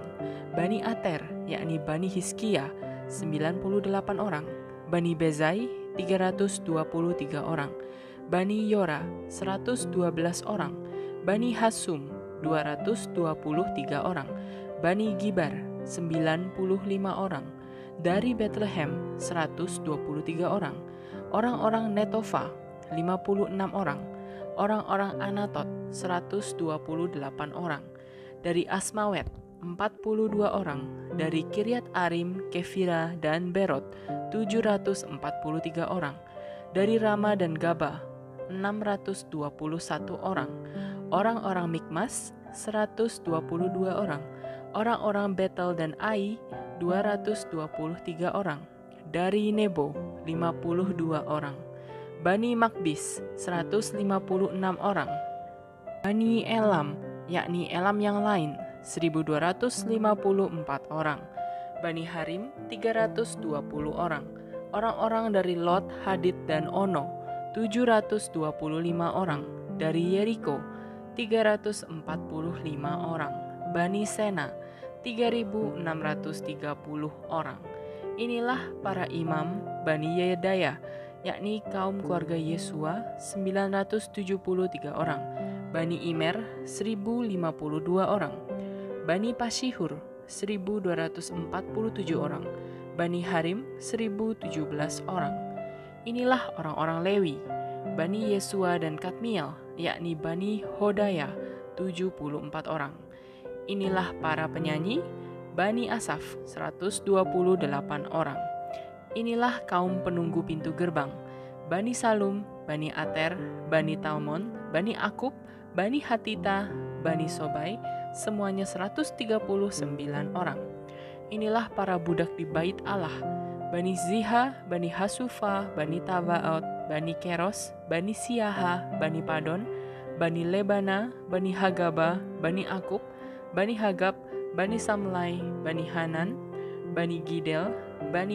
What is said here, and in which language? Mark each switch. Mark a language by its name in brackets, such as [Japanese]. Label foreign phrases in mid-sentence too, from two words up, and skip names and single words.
[Indonesian] Bani Ater, yakni Bani Hizkia, 98 orang. Bani Bezai, 323 orang. Bani Yora, 112 orang. Bani Hasum, 223 orang. Bani Gibar, 95 orang. Dari Bethlehem, 123 orang. Orang-orang Netofa, 56 orang. Orang-orang Anatot, 128 orang. Dari Asmawet, 42 orang. Dari Kiryat Arim, Kefira, dan Berot, 743 orang. Dari Rama dan Gaba, 621 orang. Orang-orang Mikmas, 122 orang. Orang-orang Betel dan Ai, 223 orang. Dari Nebo, 52 orang. Bani Makbis 156 orang. Bani Elam, yakni Elam yang lain, 1254 orang. Bani Harim 320 orang. Orang-orang dari Lot, Hadid, dan Ono 725 orang. Dari Yeriko 345 orang. Bani Sena 3630 orang. Inilah para imam Bani Yedaya, yakni kaum keluarga Yesua 973 orang. Bani Imer 1052 orang. Bani Pasihur 1247 orang. Bani Harim 1017 orang. Inilah orang-orang Lewi, Bani Yesua dan Kadmiel, yakni Bani Hodaya 74 orang. Inilah para penyanyi, Bani Asaf 128 orang. Inilah kaum penunggu pintu gerbang, Bani Salum, Bani Ater, Bani Talmon, Bani Akub, Bani Hatita, Bani Sobai, semuanya 139 orang. Inilah para budak di bait Allah, Bani Ziha, Bani Hasufa, Bani Tabaot, Bani Keros, Bani Siaha, Bani Padon, Bani Lebana, Bani Hagaba, Bani Akub, Bani Hagab, Bani Samlai, Bani Hanan, Bani Gidel, Bani